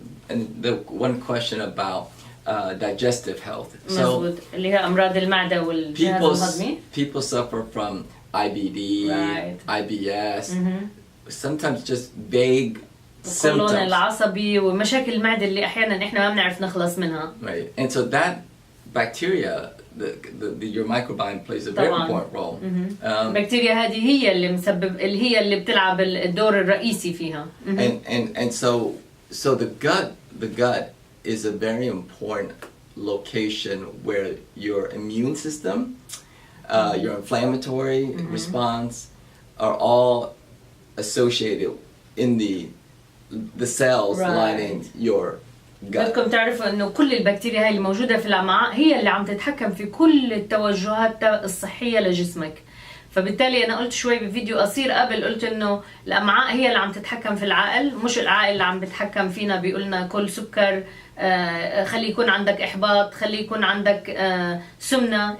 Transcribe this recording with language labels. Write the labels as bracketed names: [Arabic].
[English] And the one question about digestive health. [Arabic] مزبوط اللي هي أمراض المعدة والجهاز الهضمي. [English] People suffer from IBD, IBS, sometimes just vague [Arabic] القولون العصبي ومشاكل المعدة اللي أحيانا إحنا ما بنعرف نخلص منها. [English] Right, and so that bacteria, your microbiome plays a very important role. [Arabic] البكتيريا هذه هي اللي بتلعب الدور الرئيسي فيها. [English] And so the gut is a very important location where your immune system, your inflammatory response are all associated in the cells lining your gut. [Arabic] بدكم تعرفوا انه كل البكتيريا هاي الموجودة في الأمعاء هي اللي عم تتحكم في كل التوجهات الصحية لجسمك. فبالتالي أنا قلت شوي بفيديو قصير قبل قلت إنه الأمعاء هي اللي عم تتحكم في العقل مش العقل اللي عم بتحكم فينا بيقولنا كل سكر خلي يكون عندك إحباط خلي يكون عندك سمنة.